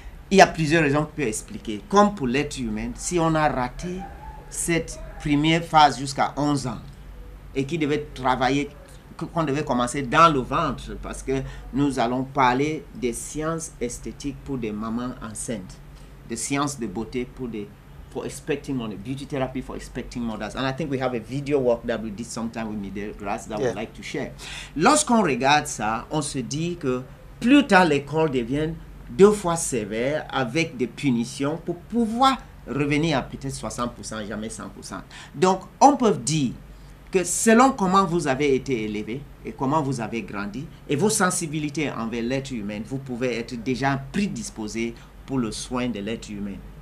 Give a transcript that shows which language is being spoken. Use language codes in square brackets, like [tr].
[fr] Il y a plusieurs raisons qu'on peut expliquer. Comme pour l'être humain, si on a raté cette première phase jusqu'à 11 ans et qui devait travailler, qu'on devait commencer dans le ventre, parce que nous allons parler des sciences esthétiques pour des mamans enceintes, des sciences de beauté [en] for expecting mothers, beauty therapy for expecting mothers. And I think we have a video work that we did sometime with Midel Grass that I would like to share. [fr] Lorsqu'on regarde ça, on se dit que plus tard l'école devient 2 fois sévère avec des punitions pour pouvoir revenir à peut-être 60%, jamais 100%. Donc, on peut dire que selon comment vous avez été élevé et comment vous avez grandi et vos sensibilités envers l'être humain, vous pouvez être déjà prédisposé pour le soin de l'être humain.